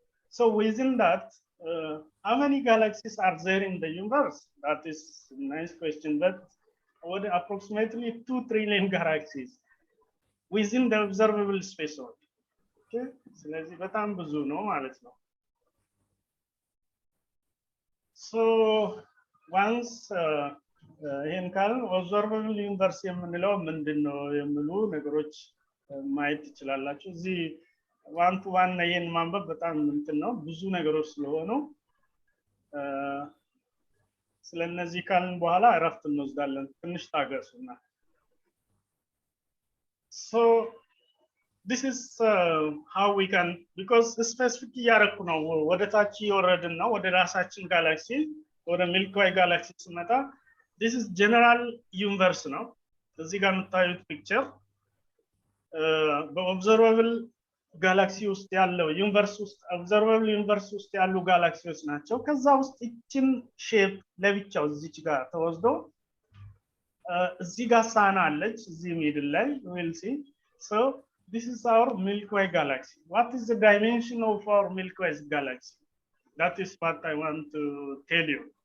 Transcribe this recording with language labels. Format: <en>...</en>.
<en>So within that, how many galaxies are there in the universe? That is a nice question, but approximately 2 trillion galaxies within the observable space only.</en> <am>Okay, ስለዚህ በጣም ብዙ ነው ማለት ነው።</am> <en>So once</en> <am>ይሄን ካልን observable universe የምንለው ምንድነው የሚሉ ነገሮች ማየት ትችላላችሁ። እዚህ ዋን ቱ ዋን ይሄን ማንበብ በጣም እንትን ነው ብዙ ነገሮች ስለሆኑ ስለነዚህ ካልን በኋላ እረፍት እንወስዳለን። ትንሽ ታገሱና</am> <en>So this is how we can, because</en> <am>specific ያረኩ ነው ወደ ታች ይወረድና ወደ ራሳችን ጋላክሲ ወደ ሚልኪ ዌይ ጋላክሲ ስመጣ</am> <en>this is general universe</en> <am>ነው። እዚህ ጋር የምታዩት ፒክቸር በኦብዘርቨብል ጋላክሲ ውስጥ ያለው ዩኒቨርስ ውስጥ ኦብዘርቨብል ዩኒቨርስ ውስጥ ያሉ ጋላክሲዎች ናቸው። ከዛ ውስጥ እቺን ሼፕ ለብቻው እዚች ጋር ተወስዶ እዚህ ጋር ሳና አለች እዚህ ሚድል ላይ</am> <en>we'll see. So this is our Milky Way galaxy. What is the dimension of our Milky Way galaxy? That is what I want to tell you.</en>